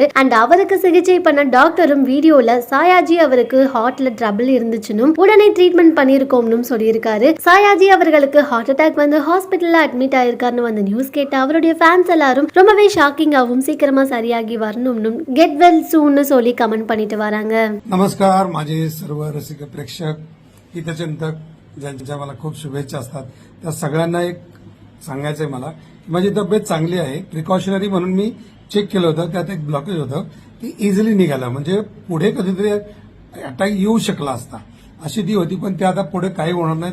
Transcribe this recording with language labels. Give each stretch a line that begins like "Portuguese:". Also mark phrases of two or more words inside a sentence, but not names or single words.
Tamil: அண்ட் அவருக்கு சிகிச்சை பண்ண டாக்டரும் வீடியோல சாயாஜி அவருக்கு ஹார்ட்ல ட்ரபிள் இருந்துச்சுன்னு உடனே ட்ரீட்மெண்ட் பண்ணிருக்கோம்னு சொல்லியிருக்காரு. சாயாஜி அவர்களுக்கு
English: heart attack
Tamil: வந்து ஹாஸ்பிட்டல்ல அட்மிட் ஆயிருக்காருன்னு வந்த நியூஸ் கேட்டு அவருடைய ஃபேன்ஸ் எல்லாரும் ரொம்பவே ஷாக்கிங்காகவும் சீக்கிரமா சரியாகி வரணும்னு
English: get well
Tamil: சூன்னு சொல்லி கமெண்ட் பண்ணிட்டு வராங்க.
Marathi: नमस्कार, माझे सर्व रसिक प्रेक्षक, हितचिंतक ज्यांच्या मला खूप शुभेच्छा असतात त्या सगळ्यांना एक सांगायचंय मला की माझी तब्येत चांगली आहे. प्रिकॉशनरी म्हणून मी चेक केलं होतं, त्यात एक ब्लॉकेज होतं, ती इझिली निघालं. म्हणजे पुढे कधीतरी अटॅक येऊ शकला असता अशी ती होती, पण ते आता पुढे काही होणार नाही.